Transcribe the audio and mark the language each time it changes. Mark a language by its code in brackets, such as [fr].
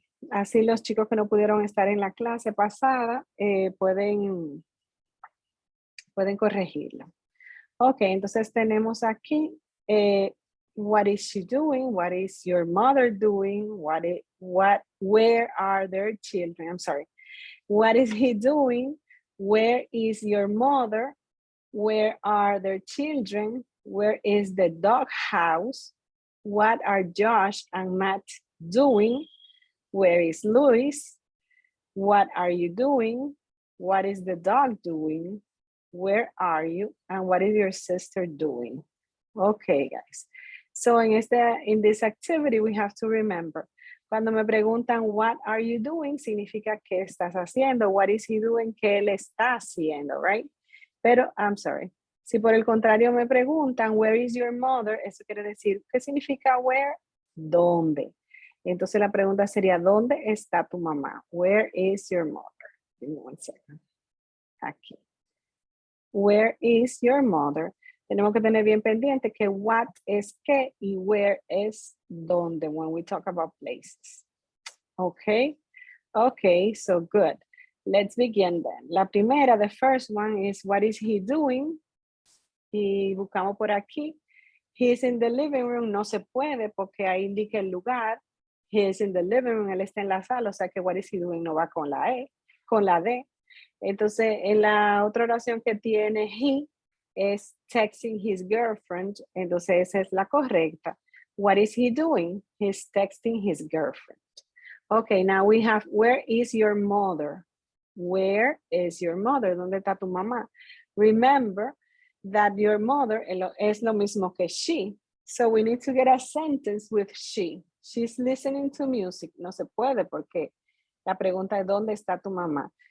[es] Así los chicos que no pudieron estar en la clase pasada pueden corregirlo. Ok, entonces tenemos aquí, [en] what is she doing? What is your mother doing? Where are their children? I'm sorry. What is he doing? Where is your mother? Where are their children? Where is the dog house? What are Josh and Matt doing? Where is Luis? What are you doing? What is the dog doing? Where are you? And what is your sister doing? Okay, guys. So in this activity, we have to remember, [es] cuando me preguntan, [en] what are you doing? [es] Significa qué estás haciendo. [en] What is he doing? [es] ¿Qué él está haciendo, right? Pero, [en] I'm sorry. [es] Si por el contrario me preguntan, [en] where is your mother? [es] Eso quiere decir, ¿qué significa where? ¿Dónde? Entonces la pregunta sería, ¿dónde está tu mamá? [en] Where is your mother? Give me one second. [es] Aquí. [en] Where is your mother? [es] Tenemos que tener bien pendiente que what es qué y where es dónde [en] when we talk about places. Okay? Okay, so good. Let's begin then. [es] La primera, [en] the first one is what is he doing? [es] Y buscamos por aquí. [en] He is in the living room. [es] No se puede porque ahí indica el lugar. [en] He is in the living room. [es] Él está en la sala. O sea que [en] what is he doing [es] no va con la E, con la D. Entonces, en la otra oración que tiene he es [en] texting his girlfriend. [es] Entonces, esa es la correcta. [en] What is he doing? He's texting his girlfriend. Okay, now we have, where is your mother? Where is your mother? [es] ¿Dónde está tu mamá? [en] Remember that your mother [es] es lo mismo que [en] she. So we need to get a sentence with she. She's listening to music. [es] No se puede porque la pregunta es ¿dónde está tu mamá?